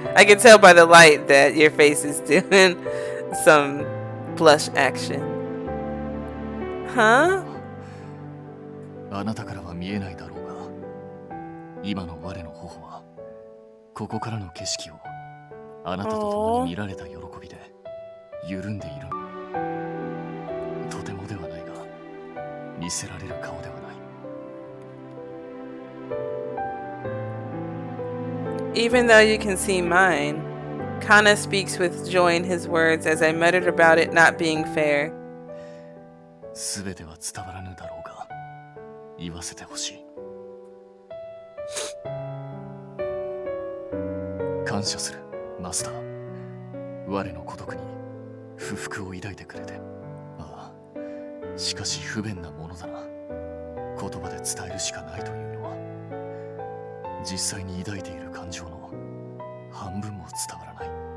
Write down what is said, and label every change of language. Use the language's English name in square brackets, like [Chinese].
[English] I can tell by the light that your face is doing some blush action. Huh? [Japanese] あなたからは見えないだろうが、今の我の頬はここからの景色をあなたと共に見られた喜びで緩んでいる。とてもではないが、見せられる顔ではない。 [English] Even though you can see mine, Kana speaks with joy in his words as I muttered about it not being fair. [Japanese] すべては伝わらぬだろうが、言わせてほしい。感謝する、マスター。我の孤独に不服を抱いてくれて。ああ、しかし不便なものだな。言葉で伝えるしかないというのは、実際に抱いている感情の半分も伝わらない。